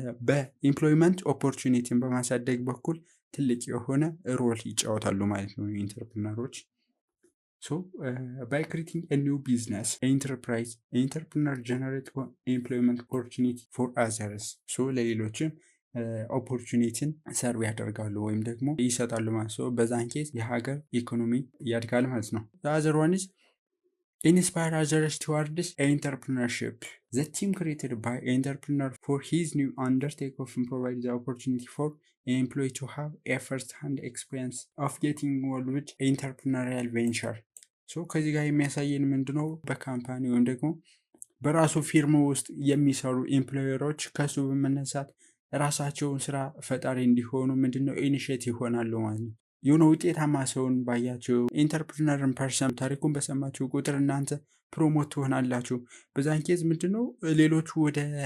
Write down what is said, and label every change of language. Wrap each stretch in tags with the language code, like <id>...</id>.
<am>በኤምፕሎይመንት ኦፖርቹኒቲን በማሳደግ በኩል ትልቅ የሆነ ሮል ይጫወታሉ ማለት ነው ኢንተርፕረነሮች።</am> <en>So by creating a new business enterprise, entrepreneur generate employment opportunity for others.</en> <am>So ለሌሎችም ኦፖርቹኒቲን ሰርቭ ያደርጋሉ ወይም ደግሞ ይሰጣሉ ማለት ነው። በዛን ኬዝ የሀገር ኢኮኖሚ ያድጋል ማለት ነው።</am> <en>the other one is inspire others towards entrepreneurship. The team created by entrepreneur for his new undertaking often provides the opportunity for an employee to have a first-hand experience of getting involved with entrepreneurial venture.</en> <am>ከዚህ ጋር የሚያሳየን ምንድነው? በካምፓኒ ወይም ደግሞ በራሱ ፊርማ ውስጥ የሚሰሩ ኤምፕሎየሮች ከሱ በመነሳት ራሳቸውን ስራ ፈጣሪ እንዲሆኑ ምንድነው ኢኒሼቲቭ ይሆናሉ ማለት ነው። የሆነ ውጤታማ ሰውን ባያቸው ኢንተርፕሪነርን ፐርሰን ታሪኩን በሰማችሁ ቁጥር እናንተ ፕሮሞት ትሆናላችሁ። በዛን ኬዝ ምንድነው ሌሎቹ ወደ</am>